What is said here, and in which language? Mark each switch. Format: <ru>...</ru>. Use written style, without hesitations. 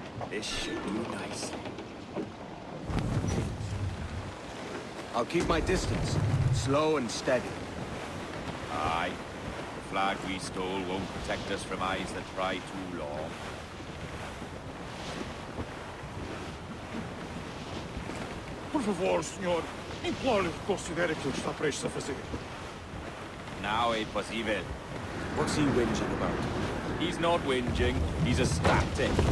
<en>This should be nice. I'll keep my distance. Slow and steady. Aye, the flag we stole won't protect us from eyes that pry too long.</en> <pt>Por favor, senhor, imploro-lhe que considere aquilo que está prestes a fazer. Now é impossível.</pt> <en>What's he whinging about? He's not whinging, he's ecstatic.</en>